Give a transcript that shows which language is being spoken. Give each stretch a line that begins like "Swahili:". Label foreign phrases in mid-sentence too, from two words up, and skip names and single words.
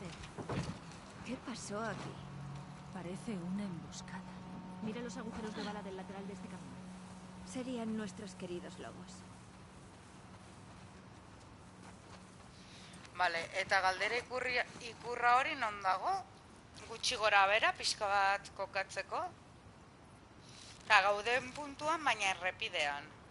Spanish: ¿Qué pasó aquí? Parece una emboscada. Mira los agujeros de bala del lateral de este camino. Serían nuestros queridos lobos. Vale,
Basque: eta galdera ikurra hori non dago? Gutxi gora bera, pixka bat kokatzeko. Eta gauden puntuan, baina errepidean.